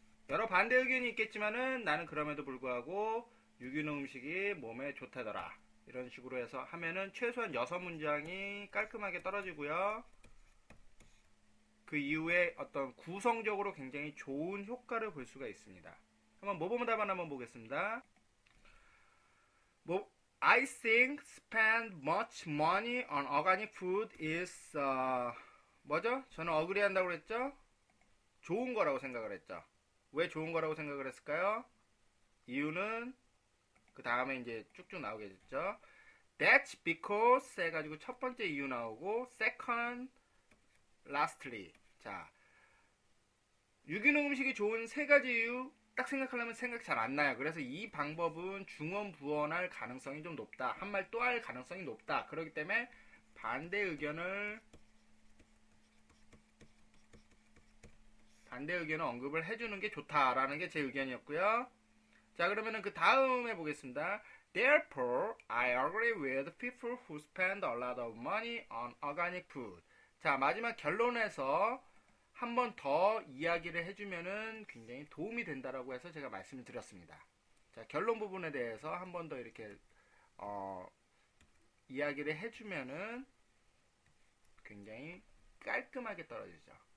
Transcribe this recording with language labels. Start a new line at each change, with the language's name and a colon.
Korean: 여러 반대 의견이 있겠지만은 나는 그럼에도 불구하고 유기농 음식이 몸에 좋다더라. 이런 식으로 해서 하면은 최소한 6문장이 깔끔하게 떨어지고요. 그 이후에 어떤 구성적으로 굉장히 좋은 효과를 볼 수가 있습니다. 한번 모범 답안 한번 보겠습니다.
English: I think spend much money on organic food is
Korean: 뭐죠? 저는 어그리 한다고 그랬죠? 좋은 거라고 생각을 했죠. 왜 좋은 거라고 생각을 했을까요? 이유는 그 다음에 이제 쭉쭉 나오게 됐죠.
English: That's because
Korean: 해가지고 첫 번째 이유 나오고
English: second, lastly.
Korean: 자, 유기농 음식이 좋은 3가지 이유 딱 생각하려면 생각 잘 안 나요. 그래서 이 방법은 중언부언할 가능성이 좀 높다. 한 말 또 할 가능성이 높다. 그렇기 때문에 반대 의견을 언급을 해주는 게 좋다라는 게 제 의견이었고요. 자, 그러면은 그 다음에 보겠습니다.
English: Therefore, I agree with people who spend a lot of money on organic food.
Korean: 자, 마지막 결론에서 한 번 더 이야기를 해주면은 굉장히 도움이 된다라고 해서 제가 말씀을 드렸습니다. 자, 결론 부분에 대해서 한 번 더 이렇게 이야기를 해주면은 굉장히 깔끔하게 떨어지죠.